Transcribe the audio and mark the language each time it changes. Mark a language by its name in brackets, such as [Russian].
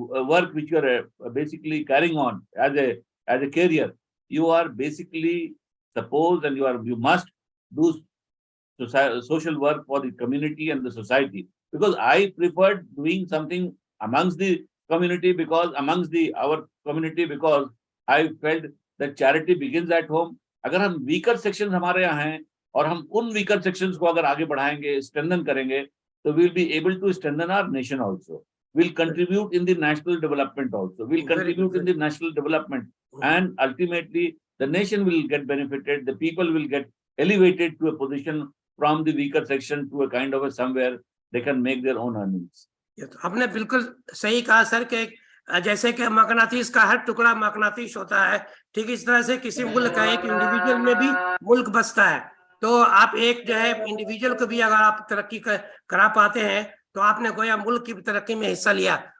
[English] Work which you are basically carrying on as a career, you are basically supposed and you must do social work for the community and the society, because I preferred doing something amongst the community, because our community, because I felt that charity begins at home. [Hindi] अगर हम weaker sections हमारे यहाँ हैं, और हम उन weaker sections को अगर आगे बढ़ाएंगे, strengthen करेंगे, तो [English] we'll be able to strengthen our nation also. We'll contribute in the national development also. We'll contribute in the national development, and ultimately the nation will get benefited. The people will get elevated to a position from the weaker section to a kind of a somewhere they can make their own earnings. [Hindi] ये तो आपने बिल्कुल सही कहा sir, कि जैसे कि मकनातीस का हर टुकड़ा मकनातीस होता है, ठीक इस तरह से किसी मुल्क का एक इंडिविजुअल में भी मुल्क बसता है। तो आप एक जो है इंडिविजुअल को भी अगर आप तरक्की करा पाते हैं, तो आपने गोया मुल्क की तरक्की में हिस्सा लिया।